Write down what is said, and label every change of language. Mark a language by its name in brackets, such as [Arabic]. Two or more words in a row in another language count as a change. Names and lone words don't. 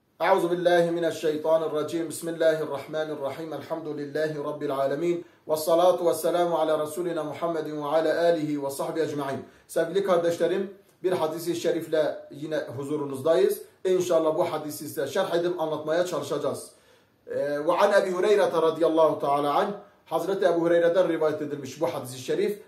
[Arabic] أعوذ بالله من الشيطان الرجيم. بسم الله الرحمن الرحيم. الحمد لله رب العالمين. والصلاة والسلام على رسولنا محمد وعلى آله وصحبه أجمعين. [Turkish] Sevgili kardeşlerim, bir hadis-i şerifle yine huzurunuzdayız. İnşallah bu hadisi size şerh edip anlatmaya çalışacağız. [Arabic] وعن أبي هريرة رضي الله تعالى عنه, [Turkish] Hazreti Ebu Hureyre'den rivayet edilmiş bu hadis-i şerif.